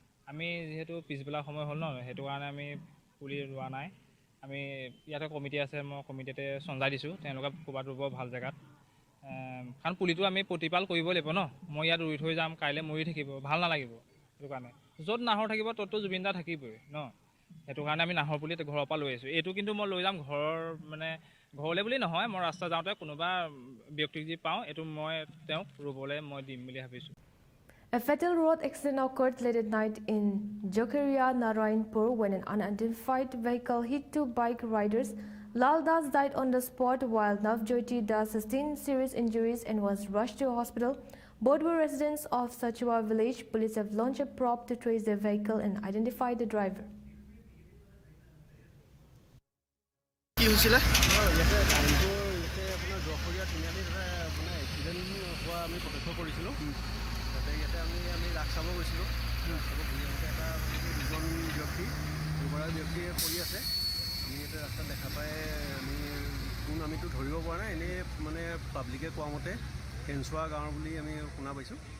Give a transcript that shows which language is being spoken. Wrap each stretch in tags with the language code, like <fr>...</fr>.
<as>আমি যিহেতু পিছবেলা সময় হ'ল ন সেইটো কাৰণে আমি পুলি ৰোৱা নাই আমি ইয়াতে কমিটি আছে মই কমিটিতে চঞ্জাই দিছোঁ তেওঁলোকে ক'ৰবাত ৰুব ভাল জেগাত কাৰণ পুলিটো আমি প্ৰতিপাল কৰিব লাগিব ন মই ইয়াত ৰুই থৈ যাম কাইলৈ মৰি থাকিব ভাল নালাগিব সেইটো কাৰণে য'ত নাহৰ থাকিব ত'ততো জুবিন দা থাকিবই ন সেইটো কাৰণে আমি নাহৰ পুলি ঘৰৰ পৰা লৈ আহিছোঁ এইটো কিন্তু মই লৈ যাম ঘৰৰ মানে ঘৰলৈ বুলি নহয় মই ৰাস্তা যাওঁতে কোনোবা ব্যক্তিক যি পাওঁ এইটো মই তেওঁক ৰুবলৈ মই দিম বুলি ভাবিছোঁ</as> <en>A fatal road accident occurred late at night in Jakhama, Narayanpur when an unidentified vehicle hit two bike riders. Lal Das died on the spot while Navjyoti Das sustained serious injuries and was rushed to a hospital. Both were residents of Sachwa village. Police have launched a probe to trace their vehicle and identify the driver.</en> <as>কি হৈছিলে ইয়াতে গাড়ীটো আপোনাৰ Zechariah তিনিআলিত মানে accident হোৱা আমি প্ৰত্যক্ষ কৰিছিলোঁ তাতে ইয়াতে আমি ৰাস চাব গৈছিলোঁ ৰাস চাব ঘূৰি আহোঁতে এটা দুজন ব্যক্তি দুগৰাকী ব্যক্তিয়ে পৰি আছে আমি ইয়াতে ৰাস্তাত দেখা পাই আমি কোন আমিতো ধৰিব পৰা নাই এনেই মানে পাব্লিকে কোৱা মতে কেঞ্চুৱা গাঁৱৰ বুলি আমি শুনা পাইছোঁ</as>